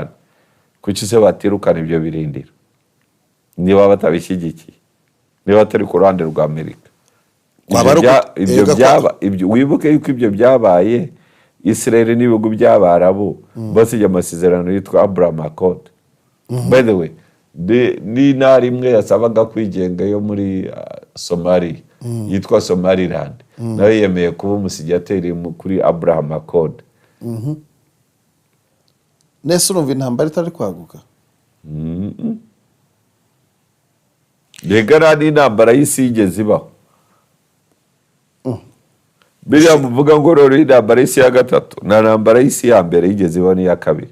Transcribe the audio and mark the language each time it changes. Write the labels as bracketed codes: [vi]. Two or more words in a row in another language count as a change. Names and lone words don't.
[rw] Kuki se batirukana ibyo birindiro niba batabishyigikiye, niba batari ku ruhande rwa Amerika? Ibyo wibuke yuko ibyo byabaye Israel n'ibihugu by'Abarabu basijya amasezerano yitwa Abraham Accord. [en] By the way, [rw] ni ntara imwe yasabaga kwigenga yo muri Somalia yitwa Somaliland, nayo yemeye kuba umusinyateri kuri Abraham Accord. Nese urumva intambara itari kwaguka? Rega ni intambara y'isi yigeze ibaho. Biriya muvuga ngo rero intambara y'isi ya gatatu na intambara y'isi ya mbere yigeze ibaho n'iya kabiri.